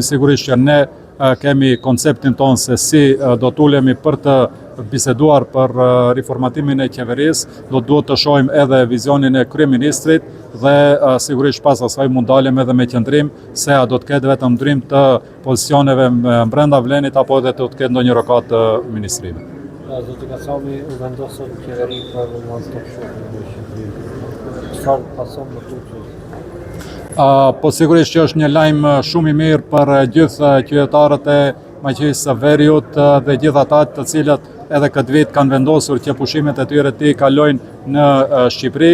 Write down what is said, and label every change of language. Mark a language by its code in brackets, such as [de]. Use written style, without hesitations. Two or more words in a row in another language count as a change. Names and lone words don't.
[sq] Sigurisht që ne kemi konceptin tonë se si do të ulemi për të biseduar për riformatimin e qeverisë, duhet të shohim edhe vizionin e kryeministrit, dhe sigurisht pas asaj mund dalem edhe me qëndrim se a do të ketë vetëm ndrim të pozicioneve brenda Vlenit apo edhe do të ketë ndonjë rokat të ministrive. Zoti Kasami u vendosën qeveri për [en] one-stop shopping [sq] në Shqipëri. Çfarë pason më tutje? Po sigurisht që është një lajm shumë i mirë për gjithë qytetarët e Maqedonisë së Veriut dhe gjithë ata të cilët edhe këtë vit kanë vendosur që pushimet e tyre të kalojnë në Shqipëri.